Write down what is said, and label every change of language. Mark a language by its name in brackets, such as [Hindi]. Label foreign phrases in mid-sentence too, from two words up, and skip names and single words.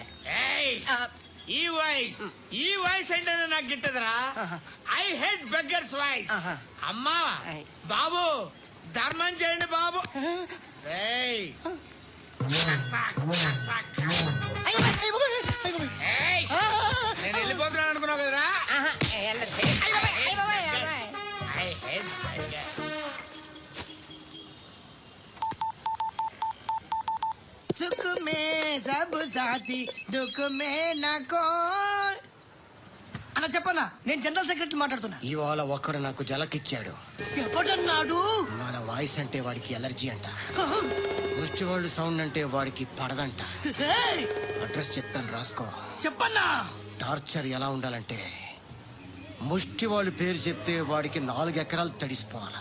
[Telugu] ఈ వాయిస్ ఏంటనే నాకు గిట్టదురా. [English] I hate beggars voice. [Telugu] అమ్మా బాబు ధర్మం చేయండి బాబు. నేను వెళ్ళిపోతున్నాను అనుకున్నావు కదరా. [Hindi] सुख में सब साथी दुख में नाको [Telugu] అన్న చెప్పన్నా, నేను [English] general secretary [Telugu] మాట్లాడుతున్నా. ఇవాళ ఒక్కడు నాకు జలకిచ్చాడు. ఎవడన్నాడు? మన వాయిస్ అంటే వాడికి ఎలర్జీ అంట. ముష్టి వాళ్ళు సౌండ్ అంటే వాడికి పడదంట. అడ్రస్ చెప్తాను రాసుకో. చెప్పన్నా. టార్చర్ ఎలా ఉండాలంటే ముష్టి వాళ్ళు పేరు చెప్తే వాడికి 4 ఎకరాలు తడిసిపోవాలా.